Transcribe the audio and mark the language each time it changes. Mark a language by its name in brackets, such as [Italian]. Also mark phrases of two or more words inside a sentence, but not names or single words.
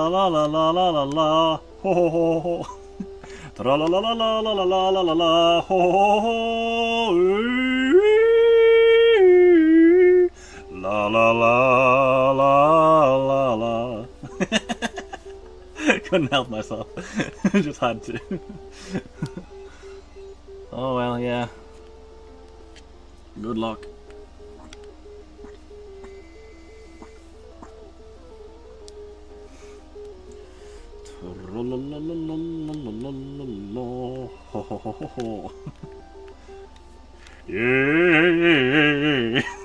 [English] la la la la la la ho ho ho ho tra la la la la la la la la la la ho ho ho la la la la la la. Couldn't help myself. Just had to. Oh well, yeah. Good luck. Yeah.